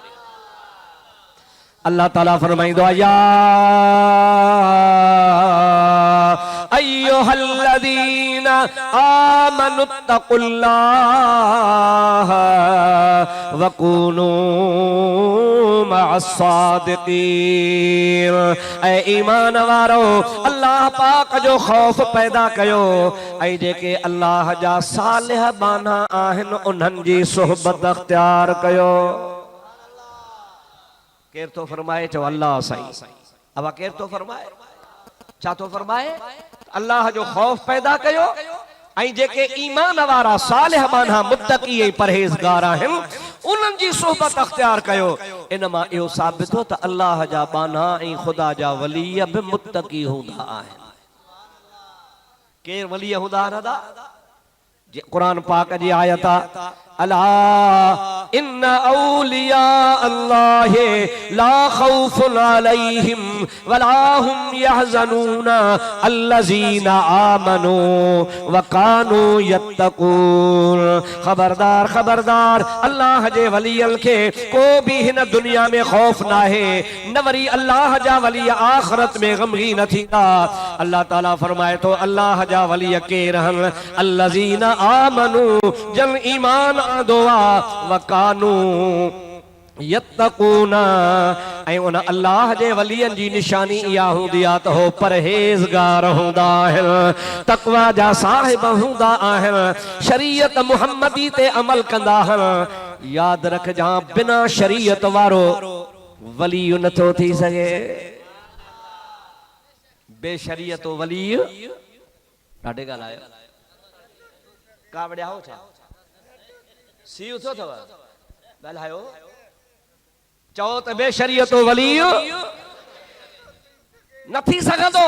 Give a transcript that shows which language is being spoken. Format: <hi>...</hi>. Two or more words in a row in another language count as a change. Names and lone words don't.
<sd>अल्लाह ताला फरमाईंदो आहे,</sd> <ar>يا أيها الذين آمنوا اتقوا الله وكونوا مع الصادقين.</ar> <sd>ऐ ईमान वारो, अल्लाह पाक जो खौफ पैदा कयो ऐं जेके अल्लाह जा सालिह बाना आहिनि उन्हनि जी सोहबत अख्तियार कयो। केर तो फरमाए? चो अल्लाह साईं। अब केर तो फरमाए? छा तो फरमाए? अल्लाह जो खौफ पैदा कयो ऐं जेके ईमान वारा सालिह बाना मुत्तकी ऐं परहेज़गार आहिनि उन्हनि जी सोहबत अख्तियार कयो। इन मां इहो साबित हो त अल्लाह जा बाना ऐं ख़ुदा जा वली बि मुत्तकी हूंदा आहिनि। केर वली हूंदा आहिनि? क़ुरान पाक जी आयत</sd> <ar>ألا إن أولياء الله لا خوف عليهم ولا هم يحزنون الذين آمنوا وكانوا يتقون.</ar> <sd>खबरदार खबरदार अल्लाह जे वलियन के को भी हिन दुनिया में खौफ ना है, न वरी अल्लाह जा वली आखिरत में गमगीन न थींदा। अल्लाह ताला फरमाए तो अल्लाह जा वली के रहन</sd> <ar>الذين آمنوا</ar> <sd>जन ईमान आंदोआ</sd> <ar>وكانوا يتقون</ar> <sd>ऐं उन अल्लाह जे वलियन जी निशानी इहा हूंदी आहे त हो परहेज़गार हूंदा आहिनि, तक़वा जा साहिब हूंदा आहिनि, शरीयत मुहम्मदी ते अमल कंदा आहिनि। याद रखजां बिना शरीयत वारो वली नथो थी सघे, बेशरीयत वली ॾाढे ॻाल्हायो का वॾिया हो छा सी उथो अथव ॻाल्हायो चओ त बेशरीयत वली न थी सघंदो।</sd>